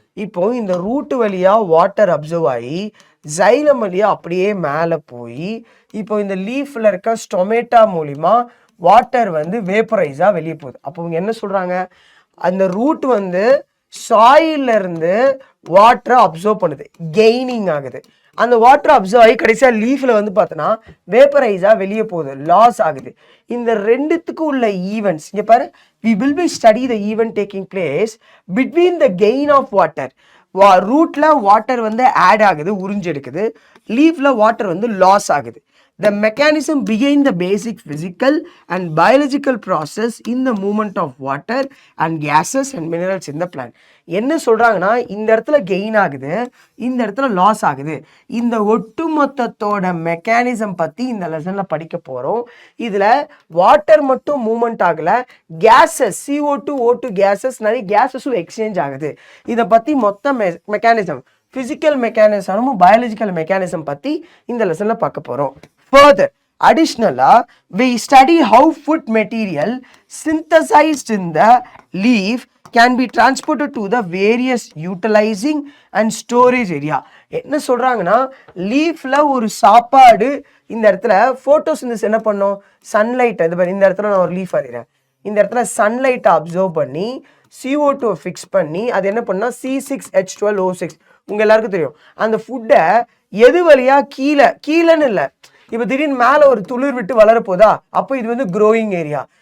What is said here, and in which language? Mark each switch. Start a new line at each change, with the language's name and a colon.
Tamil: இப்போ இந்த ரூட்டு வழியா வாட்டர் அப்சர்வ் ஆகி ஜைலம் வழியா அப்படியே மேலே போய் இப்போ இந்த லீஃப்ல இருக்க ஸ்டொமேட்டா மூலிமா வாட்டர் வந்து வேப்பரைஸாக வெளியே போகுது. அப்போ இவங்க என்ன சொல்றாங்க, அந்த ரூட் வந்து சாயில்ல இருந்து வாட்டரை அப்சர்வ் பண்ணுது, கெய்னிங் ஆகுது. அந்த வாட்டர் அப்சர்வ் ஆகி கடைசியாக லீஃப்ல வந்து பார்த்தோன்னா வேப்பரைஸாக வெளியே போகுது, லாஸ் ஆகுது. இந்த ரெண்டுத்துக்கு உள்ள ஈவெண்ட்ஸ் இங்கே பாரு,
English: we will be study the event taking place between the gain of water.
Tamil: ரூட்ல வாட்டர் வந்து ஆட் ஆகுது, உறிஞ்செடுக்குது, லீஃப்ல வாட்டர் வந்து லாஸ் ஆகுது.
English: The mechanism behind the basic physical and biological process in the movement of water and gases and minerals in the plant.
Tamil: என்ன சொல்றாங்கன்னா, இந்த இடத்துல gain ஆகுது, இந்த இடத்துல லாஸ் ஆகுது. இந்த ஒட்டுமொத்தத்தோட மெக்கானிசம் பத்தி இந்த லெசன்ல படிக்க போறோம். இதுல வாட்டர் மட்டும் மூவ்மெண்ட் ஆகல, கேசஸ் CO2 O2 கேசஸ், நிறைய கேசஸும் எக்ஸ்சேஞ்ச் ஆகுது. இதை பத்தி மொத்த மெக்கானிசம், பிசிக்கல் மெக்கானிசமும் பயாலஜிக்கல் மெக்கானிசம் பத்தி இந்த லெசன்ல பார்க்க போறோம்.
English: Further, additionally, we study how food material synthesized in the leaf can be transported to the various utilizing and storage area.
Tamil: என்ன சொல்றாங்கன்னா, லீஃப்ல ஒரு சாப்பாடு, இந்த இடத்துல போட்டோசிந்தசிஸ் என்ன பண்ணும், சன்லைட், இந்த இடத்துல நான் ஒரு லீஃப் அறிறேன், இந்த இடத்துல சன்லைட்டை அப்சர்வ் பண்ணி CO2 ஃபிக்ஸ் பண்ணி அது என்ன பண்ணா C6H12O6. உங்க எல்லாருக்கும் தெரியும். அந்த ஃபுட்டை எது வழியா கீழேன்னு இல்லை, இப்போ திடீர்னு மேலே ஒரு துளிர் விட்டு வளர போதா, அப்போ இது வந்து க்ரோயிங் ஏரியா.